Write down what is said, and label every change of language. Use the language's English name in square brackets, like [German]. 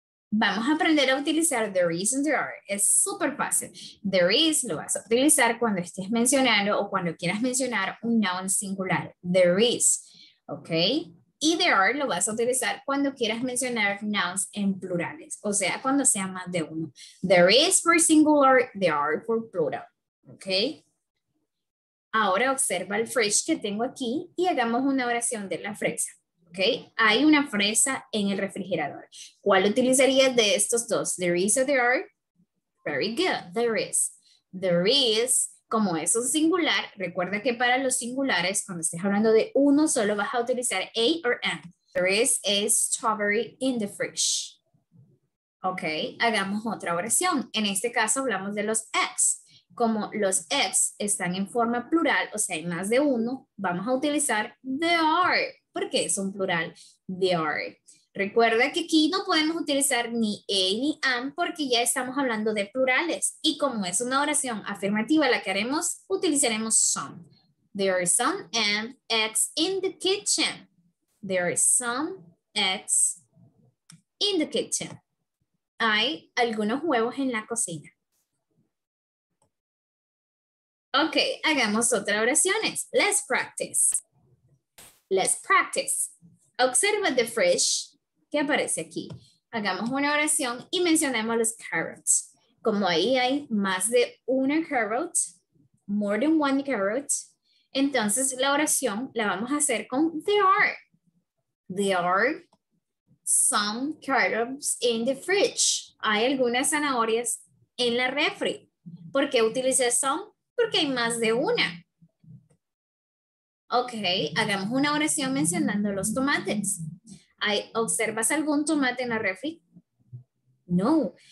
[Spanish] Vamos a aprender a utilizar there is and there are. Es súper fácil. There is lo vas a utilizar cuando estés mencionando o cuando quieras mencionar un noun singular. There is. ¿Ok? Y there are lo vas a utilizar cuando quieras mencionar nouns en plurales. O sea, cuando sea más de uno. [English] There is for singular, there are for plural. [Spanish] ¿Ok? Ahora observa el fresh que tengo aquí y hagamos una oración de la fresa. ¿Ok? Hay una fresa en el refrigerador. ¿Cuál utilizarías de estos dos? [English] There is or there are? Very good, there is. There is, [Spanish] como es un singular, recuerda que para los singulares, cuando estés hablando de uno, solo vas a utilizar a or an. [English] There is a strawberry in the fridge. [Spanish] Ok, hagamos otra oración. En este caso hablamos de los eggs. Como los eggs están en forma plural, o sea, hay más de uno, vamos a utilizar there are. ¿Por qué es un plural? They are. Recuerda que aquí no podemos utilizar ni a ni an porque ya estamos hablando de plurales. Y como es una oración afirmativa la que haremos, utilizaremos some. [English] There are some eggs in the kitchen. There are some eggs in the kitchen. [Spanish] Hay algunos huevos en la cocina. Ok, hagamos otras oraciones. [English] Let's practice. Let's practice. [Spanish] Observa the fresh que aparece aquí. Hagamos una oración y mencionemos los carrots. Como ahí hay más de una carrot, [English] more than one carrot, [Spanish] entonces la oración la vamos a hacer con there are. [English] There are some carrots in the fridge. [Spanish] Hay algunas zanahorias en la refri. ¿Por qué utilicé some? Porque hay más de una. Ok, hagamos una oración mencionando los tomates. ¿Observas algún tomate en la refri? No.